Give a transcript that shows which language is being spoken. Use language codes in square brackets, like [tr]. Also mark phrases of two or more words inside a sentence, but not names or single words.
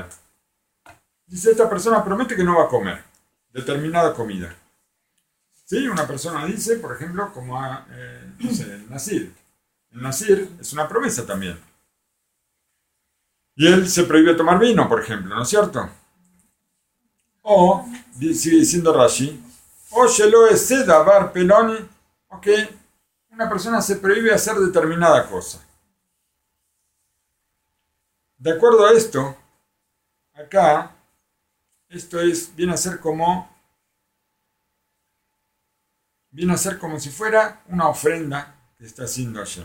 [es] Dice, esta persona promete que no va a comer determinada comida. ¿Sí? Una persona dice, por ejemplo, como no sé, el Nazir. El Nazir es una promesa también. Y él se prohíbe tomar vino, por ejemplo, ¿no es cierto? O, sigue diciendo Rashi, [he] או שלא אעשה דבר פלוני, [es] ok, una persona se prohíbe hacer determinada cosa. De acuerdo a esto, acá, esto viene a ser como si fuera una ofrenda que está haciendo Hashem.